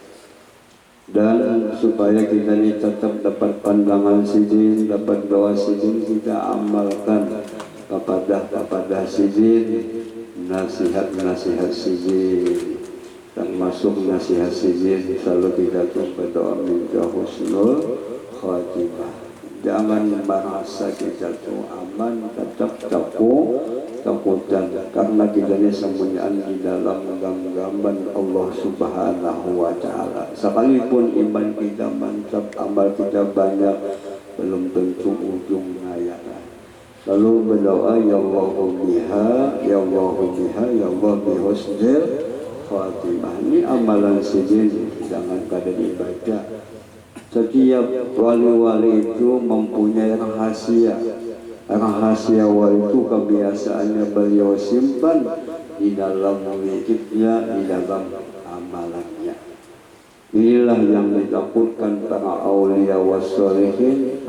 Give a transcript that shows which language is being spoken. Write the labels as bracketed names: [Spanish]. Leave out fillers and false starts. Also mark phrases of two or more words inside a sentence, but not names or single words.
[Indonesian] Dan supaya kita ni tetap dapat pandangan sidin, dapat doa sidin, kita amalkan kepada sidin, nasihat sidin, termasuk nasihat sidin selalu kita tuh berdoa minta [Arabic] husnul khatimah. [Indonesian] Jangan merasa kita tuh aman, tetap takutan karena kita ini sembunyian di dalam genggaman Allah [Arabic] Subhanahu wa Ta'ala. [Indonesian] Sekalipun iman kita mantap, amal kita banyak, belum tentu ujungnya ya. Lalu berdoa [Arabic] ya Allahu biha, ya Allahu biha, ya Allah bihusnil khatimah. [Indonesian] Ini amalan sidin, jangan kada dibaca. Setiap wali-wali itu mempunyai rahasia. Rahasia wali itu kebiasaannya beliau simpan di dalam wujudnya, di dalam amalannya. Inilah yang ditakutkan para [Arabic] aulia wassalihin.